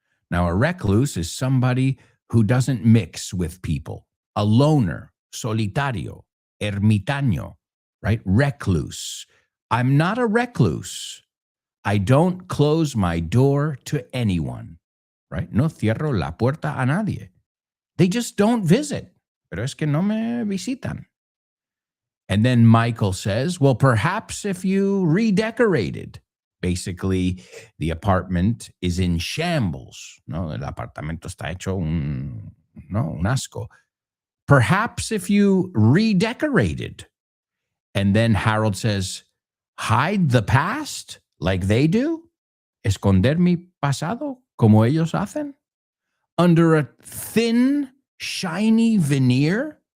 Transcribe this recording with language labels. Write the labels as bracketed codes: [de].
[en] Now, a recluse is somebody who doesn't mix with people. A loner, solitario, ermitaño, right? Recluse. I'm not a recluse. I don't close my door to anyone, right? [es] No cierro la puerta a nadie. [en] They just don't visit. [es] Pero es que no me visitan. [en] And then Michael says, well, perhaps if you redecorated. Basically, the apartment is in shambles. [es] No, el apartamento está hecho un asco. [en] Perhaps if you redecorated. And then Harold says, hide the past like they do? [es] Esconder mi pasado como ellos hacen? [en] Under a thin, shiny veneer?